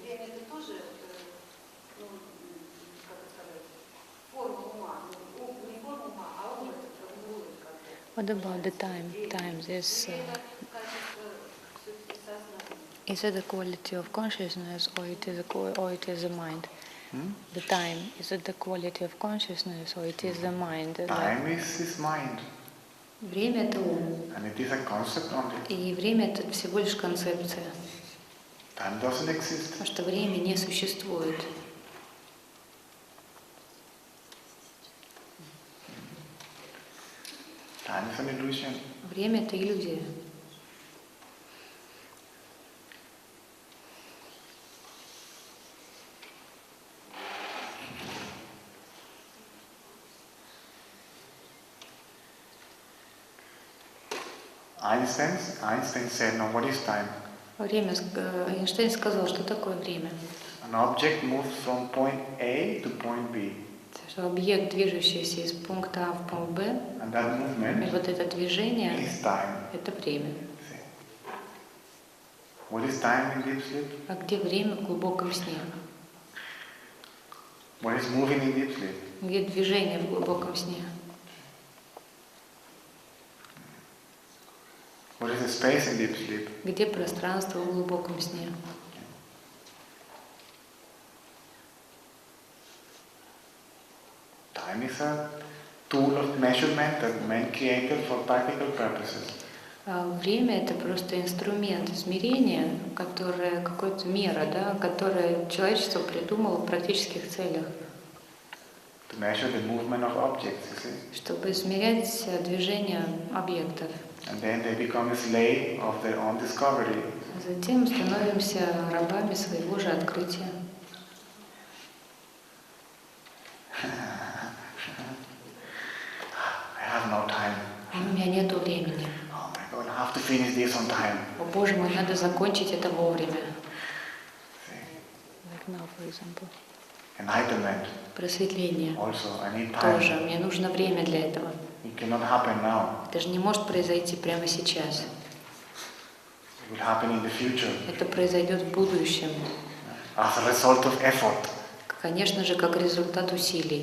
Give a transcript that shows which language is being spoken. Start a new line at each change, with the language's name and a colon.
Russian: Время это тоже, как это сказать, форма ума. Не форма ума, а ум это формирует как-то.
English: What about the time? Time is
Russian: Время это качество все-таки сознания.
English: is it a quality of consciousness or it is the mind? The time, is it the quality of consciousness or it is the mind? Time is mind.
Russian: Время — это ум.
English: And it is a concept only.
Russian: И время — это всего лишь концепция.
English: Time doesn't exist.
Russian: Потому что время не существует.
English: Time is an illusion.
Russian: Время — это иллюзия.
English: Einstein said, no, what is time?
Russian: Время, Эйнштейн сказал, что такое время.
English: An object moves from point A to point B.
Russian: Что объект, движущийся из пункта А в пункт Б,
English: And that
Russian: и
English: movement
Russian: вот это движение
English: is time.
Russian: — это время.
English: What is time in deep sleep?
Russian: А где время в глубоком сне?
English: What is moving in deep sleep?
Russian: Где движение в глубоком сне?
English: What is the space in deep sleep?
Russian: Где пространство в глубоком сне?
English: Time is a tool of measurement that man created for practical purposes.
Russian: А время — это просто инструмент измерения, которое, какая-то мера, да, которое человечество придумало в практических целях,
English: To measure the movement of objects, you see.
Russian: чтобы измерять движение объектов.
English: And then they become a slave of their own discovery.
Russian: Затем становимся рабами своего же открытия.
English: I have no time.
Russian: У меня нету времени.
English: Oh my God, I have to finish this on time.
Russian: О, Боже мой, надо закончить это вовремя.
English: See? Like now, for example. Enlightenment
Russian: Просветление.
English: also, I need time.
Russian: Тоже. Мне нужно время для этого.
English: It cannot happen now.
Russian: Это же не может произойти прямо сейчас.
English: It will happen in the future
Russian: Это произойдет в будущем.
English: as a result of effort.
Russian: Конечно же, как результат усилий.